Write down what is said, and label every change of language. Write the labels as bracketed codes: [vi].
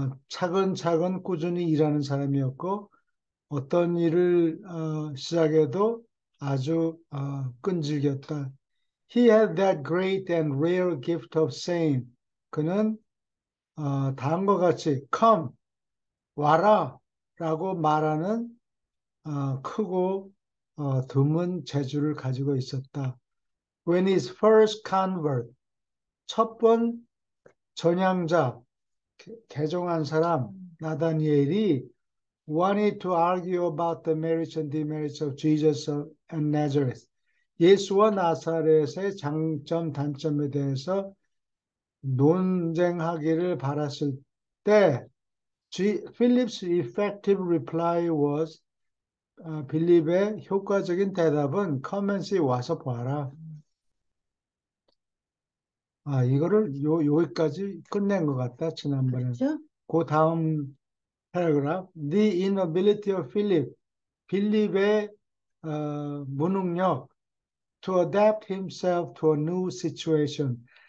[ko] 차근차근 꾸준히 일하는 사람이었고 어떤 일을 시작해도 아주 끈질겼다. [en] He had that great and rare gift of saying. [ko] 그는 다음과 같이 [en] come, [ko] 와라 라고 말하는 크고 드문 재주를 가지고 있었다. [en] When his first convert, [ko] 첫 번 전향자, 개종한 사람, 나다니엘이 [en] wanted to argue about the merits and demerits of Jesus and Nazareth. [ko] 예수와 나사렛의 장점, 단점에 대해서 논쟁하기를 바랐을 때 [en] Philip's effective reply was [ko] 빌립의 효과적인 대답은 커먼스에 와서 봐라. 이거를 여기까지 끝낸 것 같다, 지난번에. 그렇죠? 그 다음 패러그래프. [en] The inability of Philip. [ko] 빌립의 무능력 [en] to adapt himself to a new situation.